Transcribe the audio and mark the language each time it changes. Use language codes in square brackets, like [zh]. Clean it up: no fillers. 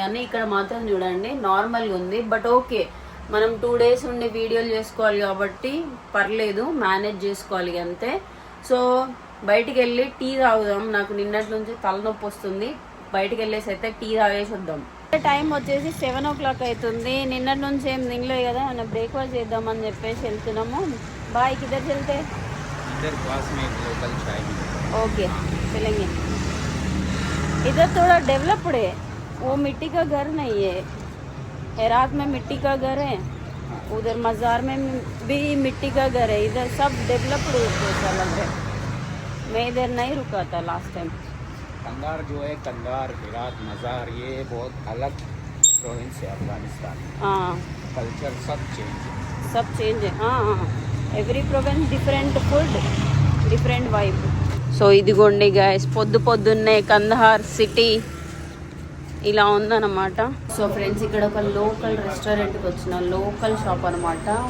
[te] కానీ ఇక్కడ మాత్రం చూడండి నార్మల్గా ఉంది. బట్ ఓకే, మనం 2 days ఉండి వీడియోలు చేసుకోవాలి కాబట్టి పర్లేదు, మేనేజ్ చేసుకోవాలి అంతే. సో బయటికి వెళ్ళి టీ తాగుదాం. నాకు నిన్నటి నుంచి తలనొప్పి వస్తుంది. బయటికి వెళ్ళేసి అయితే టీ తాగేసి వద్దాం. టైం వచ్చేసి 7 o'clock అవుతుంది. నిన్నటి నుంచి ఏం తినలేదు కదా, మనం బ్రేక్ఫాస్ట్ చేద్దామని చెప్పేసి వెళ్తున్నాము. [hi] బాయ్ కిధర్ చల్తే इधर पास में एक लोकल चाय मिलेगा। ओके चलेंगे. इधर थोड़ा डेवलप्ड है, वो मिट्टी का घर नहीं है. हेरात में मिट्टी का घर है, उधर मज़ार में भी मिट्टी का घर है. इधर सब डेवलप्ड जैसा लग रहा है. मैं इधर नहीं रुका था लास्ट टाइम. कंधार जो है, कंधार, हेरात, मज़ार, ये बहुत अलग प्रोविंस है अफगानिस्तान. हाँ कल्चर सब चेंज है. सब चेंज है. [te] हाँ हाँ, every province different food, different vibe. So ఇదిగోండి గైస్, పొద్దున్నే కందహార్ సిటీ ఇలా ఉందన్నమాట. సో ఫ్రెండ్స్, ఇక్కడ ఒక లోకల్ రెస్టారెంట్కి వచ్చిన లోకల్ షాప్ అనమాట.